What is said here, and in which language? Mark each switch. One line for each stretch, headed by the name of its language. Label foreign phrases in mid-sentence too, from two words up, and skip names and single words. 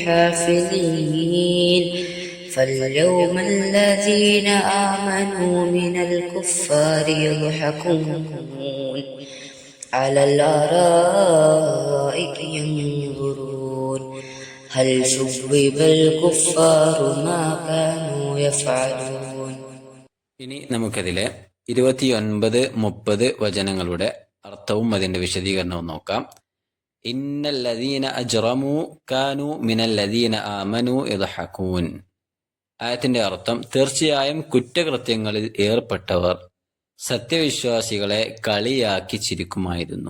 Arabic: حافظين فاليوم الذين آمنوا من الكفار يضحكون على الأرائك ينظرون هل ثوب الكفار ما كانوا يفعلون.
Malayalam: ഇനി നമുക്കതിലെ 29-30 വചനങ്ങളുടെ അർത്ഥവും അതിൻ്റെ വിശദീകരണവും നോക്കാം.
Arabic: إن الذين أجرموا كانوا من الذين آمنوا يضحكون. ആയത്തിന്റെ അർത്ഥം, തീർച്ചയായും കുറ്റകൃത്യങ്ങളിൽ ഏർപ്പെട്ടവർ സത്യവിശ്വാസികളെ കളിയാക്കി ചിരിക്കുമായിരുന്നു.